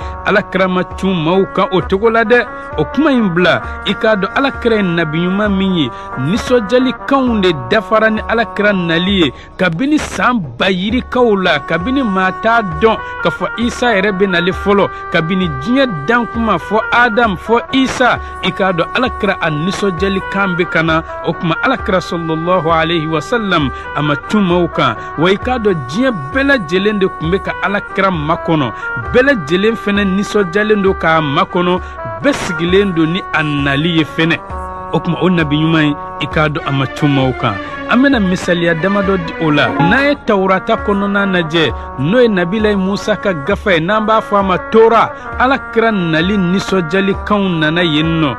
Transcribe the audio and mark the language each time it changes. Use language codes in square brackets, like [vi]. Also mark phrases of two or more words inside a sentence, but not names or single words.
[bm] Alakira ma cun maaw kan o cogo la dɛ. O kuma in bila i k'a dɔn Alakira ye nabi ɲuman min ye, nisɔnjalikanw de dafara ni Alakira nali ye kabini san bayirikaw la, kabini maa t'a dɔn k'a fɔ Isa yɛrɛ bɛ nale fɔlɔ, kabini diɲɛ dan kuma fɔ Adam fɔ Isa. I k'a dɔn Alakira a nisɔnjalikan bɛ ka na. O kuma Alakira [ar] صلى الله عليه وسلم [bm] a ma cun maaw kan, wa i k'a dɔn diɲɛ bɛɛ lajɛlen de tun bɛ ka Alakira makɔnɔ, bɛɛ lajɛlen fɛnɛ nisɔnjalen don k'a makɔnɔ, bɛɛ sigilen don ni a nali ye fɛnɛ. O kuma o nabi ɲuman ye i k'a dɔn a ma cun maaw kan. An bɛna misaliya damadɔ di o la. N'a ye Tawurata kɔnɔna lajɛ, n'o ye Nabila Musa ka gafa ye n'an b'a fɔ a ma Tora, Alakira nali nisɔnjalikanw nana yen nɔ.